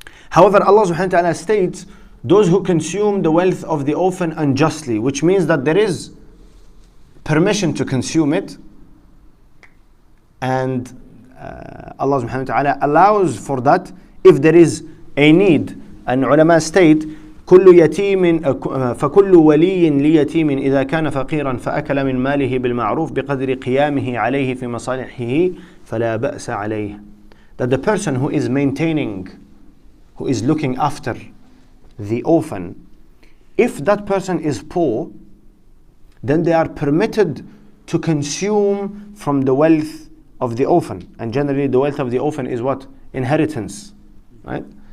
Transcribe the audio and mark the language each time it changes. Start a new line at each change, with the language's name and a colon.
English: However, Allah subhanahu wa ta'ala states, those who consume the wealth of the orphan unjustly, which means that there is permission to consume it, and Allah subhanahu wa ta'ala allows for that if there is a need. And ulama state,
Arabic: كل يتيم فكل ولي ليتيم إذا كان فقيرا فأكل من ماله بالمعروف بقدر قيامه عليه في مصالحه فلا بأس عليه.
English: That the person who is maintaining, who is looking after the orphan, if that person is poor, then they are permitted to consume from the wealth of the orphan. And generally the wealth of the orphan is what? Inheritance, right?